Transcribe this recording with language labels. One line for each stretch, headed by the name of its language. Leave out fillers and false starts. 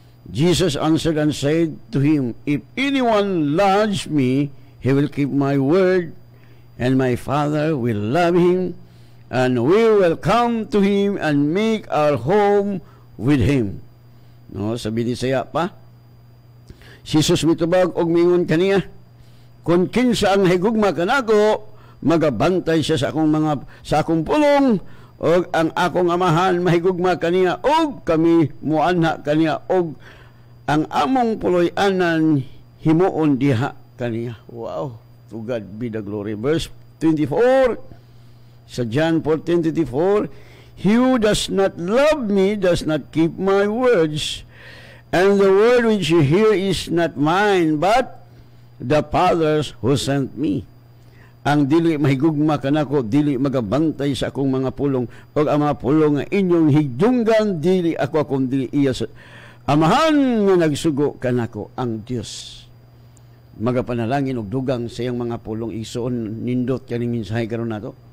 English: Jesus answered and said to him, if anyone loves me, he will keep my word, and my Father will love him, and we will come to him and make our home with him.
Cebuano: No, sabi ni saya pa, si Jesus mitubag og mingon kaniya, kung kinsa ang higugma kanako, magabantay siya sa akong pulong, og ang akong amahan mahigugma kaniya, og kami muanha kaniya, og ang among puloy-anan himuon diha kaniya.
English: Wow, to God be the glory. Verse 24 sa John 14:24, he who does not love me does not keep my words, And the word which you hear is not mine, but the Father's who sent me.
Cebuano: Ang dili mahigugma kanako, dili magabantay sa akong mga pulong, o ang mga pulong nga inyong higdunggan, dili ako akong dili iya sa amahan nga nagsugo kanako ang Dios. Magapanalangin og dugang sa iyang mga pulong isuon nindot kaning mensahe karon nato.